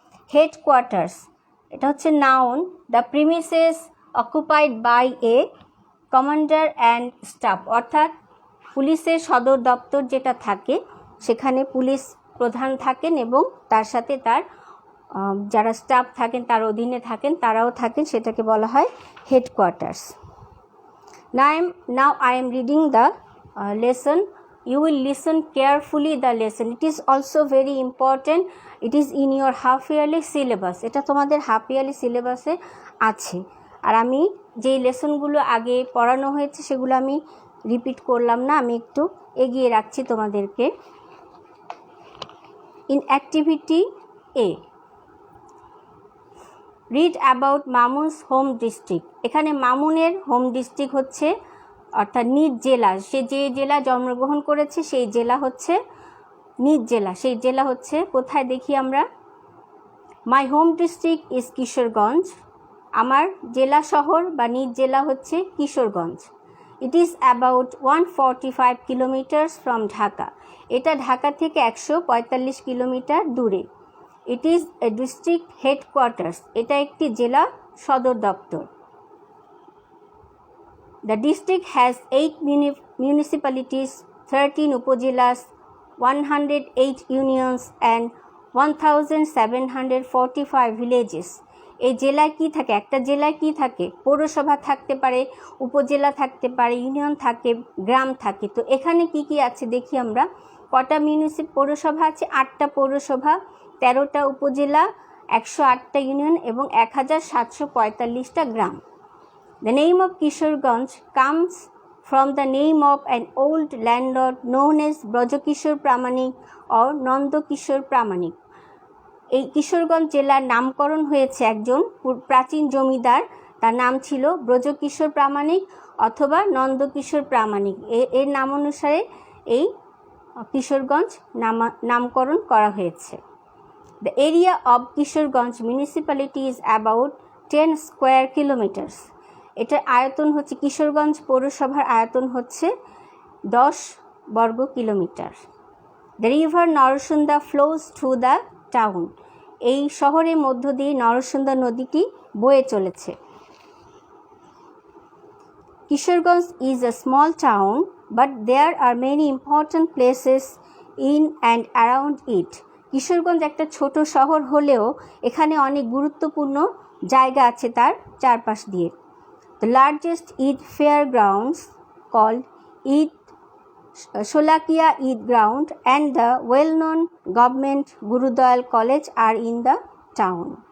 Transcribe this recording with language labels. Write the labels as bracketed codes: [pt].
[bn] Headquarters, এটা হচ্ছে noun, [en] the premises occupied by a commander and staff, [bn] অর্থাৎ পুলিশের সদর দপ্তর যেটা থাকে সেখানে পুলিশ প্রধান থাকেন এবং তার সাথে তার যারা স্টাফ থাকেন, তার অধীনে থাকেন, তারাও থাকেন, সেটাকে বলা হয় headquarters. [en] Now I am reading the lesson. You will listen carefully the lesson. It is also very important. It is in your half yearly syllabus. [bn] এটা তোমাদের হাফ ইয়ারলি সিলেবাসে আছে। আর আমি যেই লেসনগুলো আগে পড়ানো হয়েছে সেগুলো আমি রিপিট করলাম না, আমি একটু এগিয়ে রাখছি তোমাদেরকে। [en] In activity A, read about Mamun's home district. [bn] এখানে মামুনের হোম ডিস্ট্রিক্ট হচ্ছে অর্থাৎ নিজ জেলা, সে যে জেলা জন্মগ্রহণ করেছে সেই জেলা হচ্ছে নিজ জেলা। সেই জেলা হচ্ছে কোথায় দেখি আমরা, [en] My home district is Kishoreganj. [bn] আমার জেলা শহর বা নিজ জেলা হচ্ছে Kishoreganj. [en] It is about 145 kilometers from Dhaka. [bn] এটা ঢাকা থেকে 145 কিলোমিটার দূরে। [en] it is a district headquarters, [bn] এটা একটি জেলা সদর দপ্তর। [en] The district has 8 municipalities, 13 upazilas, 108 unions and 1745 villages. [bn] এই জেলায় কি থাকে? একটা জেলায় কি থাকে? পৌরসভা থাকতে পারে, উপজেলা থাকতে পারে, ইউনিয়ন থাকে, গ্রাম থাকে। তো এখানে কি কি আছে দেখি আমরা। কটা পৌরসভা আছে? 8টা পৌরসভা, 13টা উপজেলা, 108টা ইউনিয়ন এবং 1745টা গ্রাম। [en] The name of Kishoreganj comes from the name of an old landlord known as Brajakishore Pramanik or Nandakishore Pramanik. [bn] এই কিশোরগঞ্জ জেলার নামকরণ হয়েছে একজন প্রাচীন জমিদার, তার নাম ছিল ব্রজকিশোর প্রামাণিক অথবা নন্দকিশোর প্রামাণিক। এর নাম অনুসারে এই কিশোরগঞ্জ নামকরণ করা হয়েছে। [en] The area of Kishoreganj municipality is about 10 square kilometers. [bn] এটার আয়তন হচ্ছে, কিশোরগঞ্জ পৌরসভার আয়তন হচ্ছে 10 বর্গ kilometre. [en] The river Narasunda flows through the town. [bn] এই শহরের মধ্য দিয়ে নরসুন্দা নদীটি বয়ে চলেছে। [en] Kishoreganj is a small town, but there are many important places in and around it. [bn] Kishoreganj একটা ছোট শহর হলেও এখানে অনেক গুরুত্বপূর্ণ জায়গা আছে তার চারপাশ দিয়ে। [en] The largest Eid fairgrounds called Eid Sholakia Eid Ground and the well-known government Gurudayal College are in the town.